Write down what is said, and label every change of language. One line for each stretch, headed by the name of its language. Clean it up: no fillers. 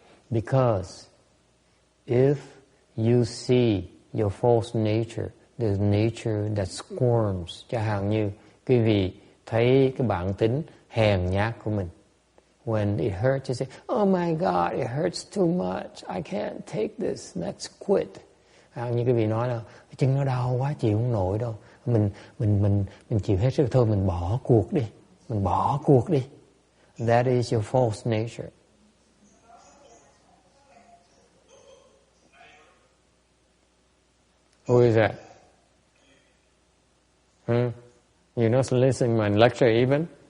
English: Because if you see your false nature, the nature that squirms,
Vietnamese: chẳng hạn như quý vị thấy cái bản tính hèn nhát của mình.
English: When it hurts, you say, "Oh my God, it hurts too much. I can't take this. Let's quit."
Vietnamese: Như quý vị nói là cái chân nó đau quá, chịu không nổi đâu. Mình chịu hết sức thôi, mình bỏ cuộc đi. Mình bỏ cuộc đi.
English: That is your false nature. Who is that? You're not listening to my lecture even?